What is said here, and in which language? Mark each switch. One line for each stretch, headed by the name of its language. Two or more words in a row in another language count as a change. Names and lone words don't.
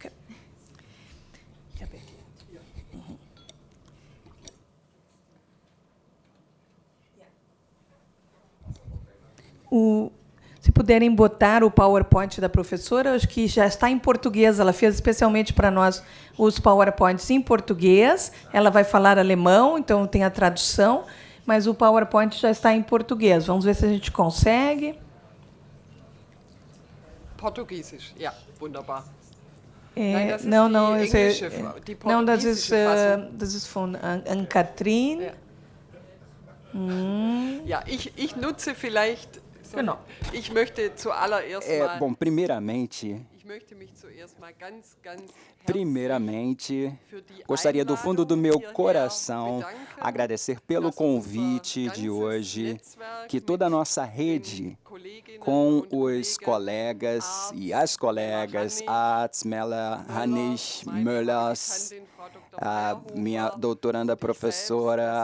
Portuguese: Se puderem botar o PowerPoint da professora, acho que já está em português. Ela fez especialmente para nós os PowerPoints em português. Ela vai falar alemão, então tem a tradução, mas o PowerPoint já está em português. Vamos ver se a gente consegue.
German: Portugiesisch, ja, wunderbar. Não, das ist von Ann-Kathrin. Ja, ich nutze vielleicht Genau. Ich möchte zuallererst mal,
Portuguese: Bom, primeiramente,
German: ich möchte mich zuerst mal ganz
Portuguese: Primeiramente, gostaria do fundo do meu coração agradecer pelo convite de hoje, que toda a nossa rede, com os colegas e as colegas, Arts, Mella, Hanisch, Möllers, a minha doutoranda professora,